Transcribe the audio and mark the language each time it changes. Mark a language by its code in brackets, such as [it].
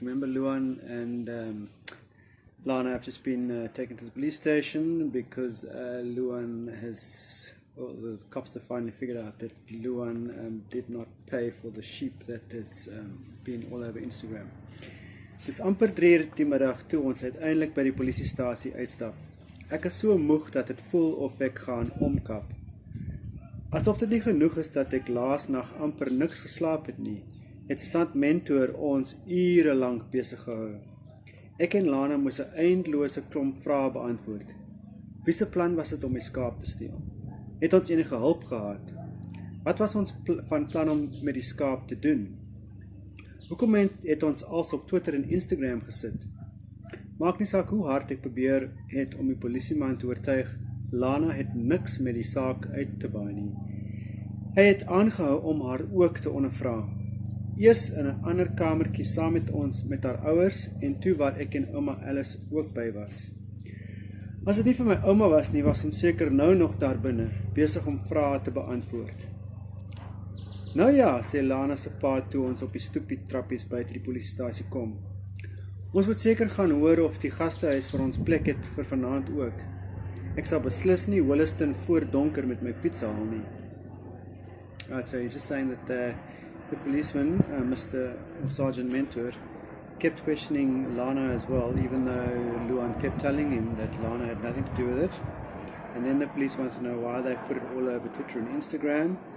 [en] Remember Luan and Lana have just been taken to the police station because Luan has... Well, the cops have finally figured out that Luan did not pay for the sheep that has been all over Instagram. [af] Dis amper 3:00 die middag toe ons uiteindelik by die polisiestasie uitstap. Ek is so moeg dat het voel of ek gaan omkap. Asof dit nie genoeg is dat ek laas nag amper niks geslaap het nie, het Sant mentor ons ure lank besig gehou. Ek en Lana moes 'n eindelose klomp vrae beantwoord. Wie se plan was dit om my skaap te steel? Het ons enige hulp gehad? Wat was ons van plan om met die skaap te doen? Hoekom het ons als op Twitter en Instagram gesit? Maak nie saak hoe hard ek probeer het om die polisieman te oortuig, Lana het niks met die saak uit te baai nie. Hy het aangehou om haar ook te ondervra. Eers in 'n ander kamertjie saam met ons met haar ouers en toe waar ek en ouma Alice ook by was. As dit nie vir my ouma was nie, was ons seker nou nog daar binne, besig om vrae te beantwoord. Nou ja, sê Lana se pa toe ons op die stoepie trappies buite die polisiestasie kom. Ons moet seker gaan hoor of die gastehuis vir ons plek het vir vanaand ook. Ek sal beslis nie Williston voor donker met my fiets haal nie. [en] Right, so he's just saying that the policeman, Mr. Sergeant Mentor, kept questioning Lana as well, even though Luan kept telling him that Lana had nothing to do with it. And then the police want to know why they put it all over Twitter and Instagram.